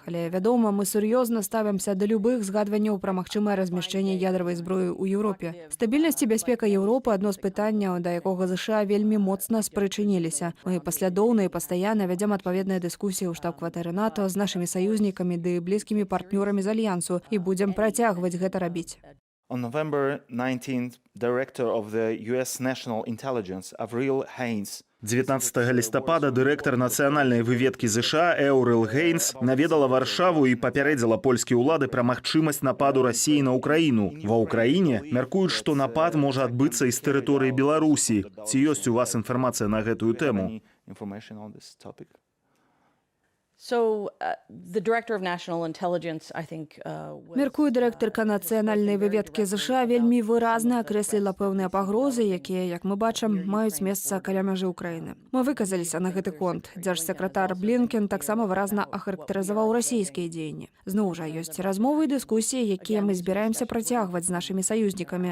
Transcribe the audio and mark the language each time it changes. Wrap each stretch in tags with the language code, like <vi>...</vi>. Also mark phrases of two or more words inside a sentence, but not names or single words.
<be>Але, вядома, мы сур'ёзна ставімся да любых згадванняў пра магчымае размяшчэнне ядравай зброі ў Еўропе. Стабільнасць і бяспека Еўропы – адно з пытанняў, да якога ЗША вельмі моцна спрычыніліся. Мы паслядоўна і пастаянна вядзем адпаведныя дыскусіі ў штаб-кватэры НАТО з нашымі саюзнікамі ды блізкімі партнёрамі з Альянсу і будзем працягваць гэта рабіць.</be> <en>On November 19th, director of the US National Intelligence, Avril Haines,</en> <be>19 лістапада дырэктар нацыянальнай выведкі ЗША Эўрил Гейнс наведала Варшаву і папярэдзіла польскія ўлады пра магчымасць нападу Расіі на Ўкраіну. Ва Ўкраіне мяркуюць, што напад можа адбыцца і з тэрыторыі Беларусі. Ці ёсць у вас інфармацыя на гэтую тэму?</be> <en>So the director of national intelligence, I think,</en> <be>Мяркую, дырэктарка нацыянальнай выведкі ЗША вельмі выразна акрэсліла пэўныя пагрозы, якія, як мы бачым, маюць месца каля мяжы Ўкраіны. Мы выказаліся на гэты конт. Дзяржсакратар Блінкен таксама выразна ахарактарызаваў расійскія дзеянні. Зноў жа, ёсць размовы і дыскусіі, якія мы збіраемся працягваць з нашымі саюзнікамі.</be>